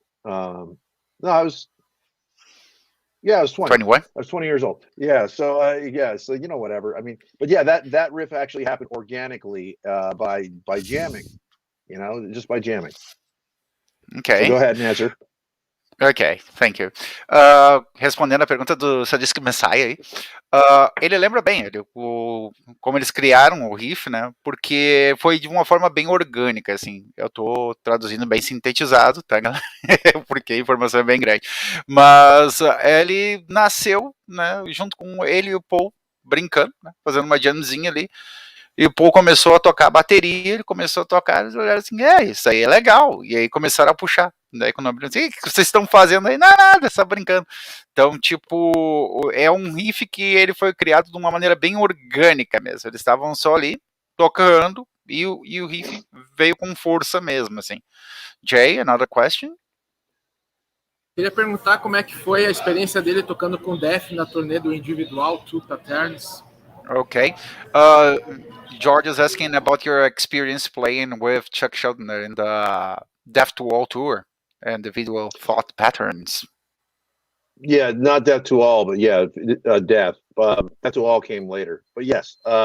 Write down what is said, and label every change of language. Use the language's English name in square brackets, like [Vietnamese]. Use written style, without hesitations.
[English] No, I was 20. 21? I was 20 years old. Yeah. So, so, you know, whatever. I mean, but yeah, that riff actually happened organically by jamming, you know, just by jamming. Okay. So go ahead and answer. Ok, thank you. [Portuguese] Respondendo a pergunta do Sadistic Messiah aí, ele lembra bem como eles criaram o riff, né? Porque foi de uma forma bem orgânica, assim. Eu tô traduzindo bem sintetizado, tá, galera? Porque a informação é bem grande. Mas ele nasceu, né? Junto com ele e o Paul brincando, né, fazendo uma jamzinha ali. E o Paul começou a tocar bateria, ele começou a tocar, eles olharam assim, isso aí é legal. E aí começaram a puxar. Daí quando eu abri, assim, o que vocês estão fazendo aí? Nada, só brincando. Então, tipo, é um riff que ele foi criado de uma maneira bem orgânica mesmo. Eles estavam só ali, tocando, e o riff veio com força mesmo, assim. [English] Jay, another question? [Portuguese] Queria perguntar como é que foi a experiência dele tocando com Def na turnê do individual, Two Patterns. [English] Okay. George is asking about your experience playing with Chuck Schuldiner in the Death to All tour and the visual thought patterns. Yeah, not Death to All, but yeah, Death. Death to All came later, but yes.